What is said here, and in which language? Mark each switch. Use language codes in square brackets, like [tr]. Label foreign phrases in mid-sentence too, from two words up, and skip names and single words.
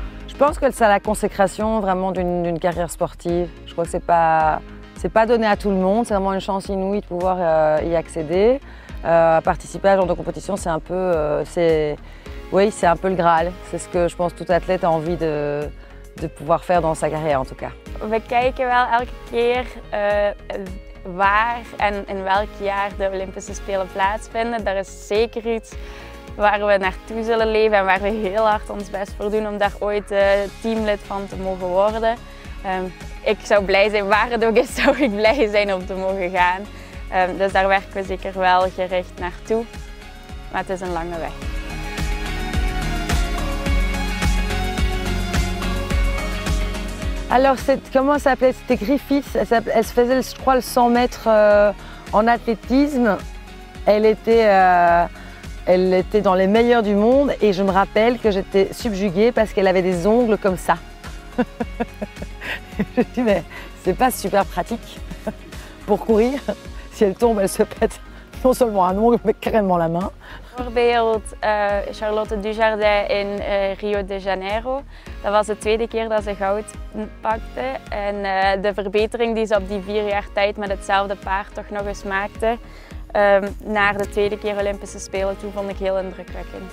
[fr] Je pense que c'est la consécration vraiment d'une carrière sportive. Je crois que c'est pas donné à tout le monde, c'est vraiment une chance inouïe de pouvoir y accéder. Participer à ce genre de compétition, c'est un peu, oui, c'est un peu le Graal. C'est ce que je pense tout athlète a envie de pouvoir faire dans sa carrière en tout cas. [nl] We kijken wel elke keer waar en in welk jaar de Olympische Spelen plaatsvinden. Dat is zeker iets waar we naartoe zullen leven en waar we heel hard ons best voor doen om daar ooit teamlid van te mogen worden. Ik zou blij zijn, waar het ook is, zou ik blij zijn om te mogen gaan. Dus daar werken we zeker wel gericht naartoe, maar het is een lange weg. [fr] Alors, comment ça s'appelait? C'était Griffiths. Elle se faisait, je crois, le 100 mètres en athlétisme. Elle était dans les meilleures du monde et je me rappelle que j'étais subjuguée parce qu'elle avait des ongles comme ça. Je me dis, mais c'est pas super pratique pour courir. Si elle tombe, elle se pète non seulement un ongle, mais carrément la main. [nl] Bijvoorbeeld Charlotte Dujardin in Rio de Janeiro. Dat was de tweede keer dat ze goud pakte. En de verbetering die ze op die 4 jaar tijd met hetzelfde paard toch nog eens maakte, naar de tweede keer Olympische Spelen toe, vond ik heel indrukwekkend.